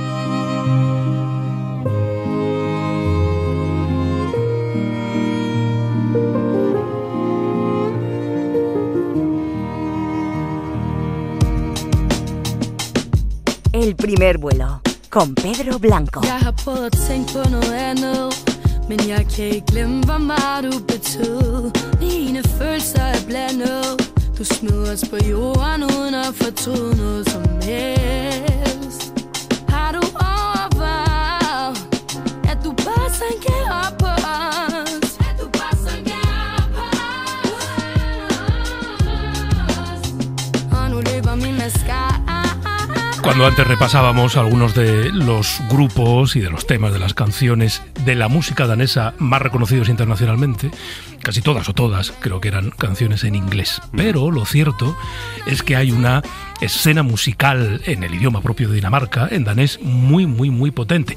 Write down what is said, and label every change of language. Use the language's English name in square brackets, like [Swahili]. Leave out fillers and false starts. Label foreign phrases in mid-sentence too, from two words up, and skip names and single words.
[Spanish] El primer vuelo, con Pedro Blanco. [Danish] Jeg har prøvet at tænke på noget andet, men jeg kan ikke glemme, hvor meget du betød. Mine følelser er blandet. Du smed os på jorden uden at fortryde noget som helst. Har du overvejet, at du bare tænker op på os? At du bare tænker op på os? Og nu løber min mascara. [Spanish] Cuando antes repasábamos algunos de los grupos y de los temas de las canciones de la música danesa más reconocidos internacionalmente, casi todas o todas creo que eran canciones en inglés. Pero lo cierto es que hay una escena musical en el idioma propio de Dinamarca, en danés, muy potente.